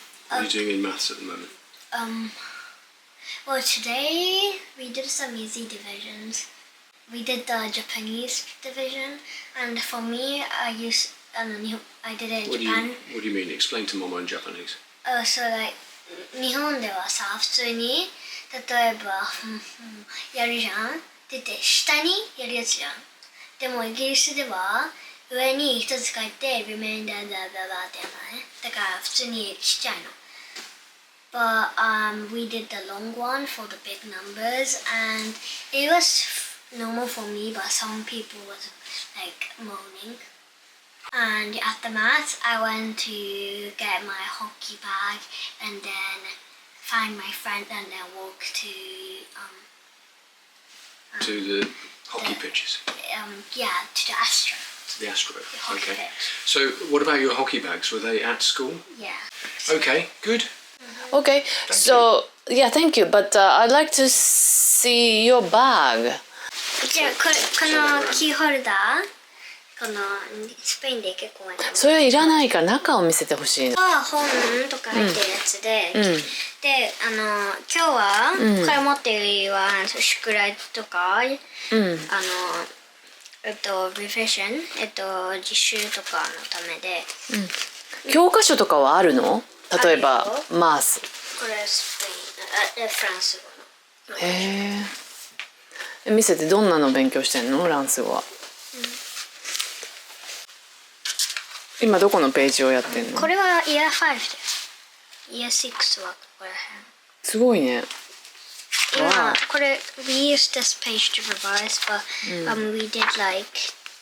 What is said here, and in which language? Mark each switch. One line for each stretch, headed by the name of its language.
English: What are you doing in maths at the moment? well, today we did some easy divisions. We did the Japanese division, and for me, I did it in What do Japan. you mean? Explain to Mama in Japanese. So like
Japanese: 日本ではさ、普通に例えばやるじゃんって言って下にやるやつじゃん。でもイギリスでは上に一つ書いて remainder だってやるのね。だから普通にちっちゃいの。
English: But we did the long one for the big numbers, and it was normal for me, but some people was like moaning. And after maths, I went to get my hockey bag and then find my friend and then walk to To the hockey pitches. to the Astro. To the Astro. The hockey Okay. pitch. So what about your hockey bags? Were they at school? Yeah. Okay, good. Okay, so yeah, thank you. But I'd like to see your bag.
Japanese: じゃあこのキーホルダーこのスペインで結構それはいらないから中を見せてほしいの。本とか入ってるやつで、で今日はこれ持ってる理由は宿題とか、リフィッション実習とかのためで、教科書とかはあるの？例えばマース。これスペインフランス語の。へえ。見せてどんなの勉強してんの？フランス語は。今どこのページをやってんの？これは Year 5 で Year 6はここら辺。すごいね。今これ
English: we used this page to revise, but we did like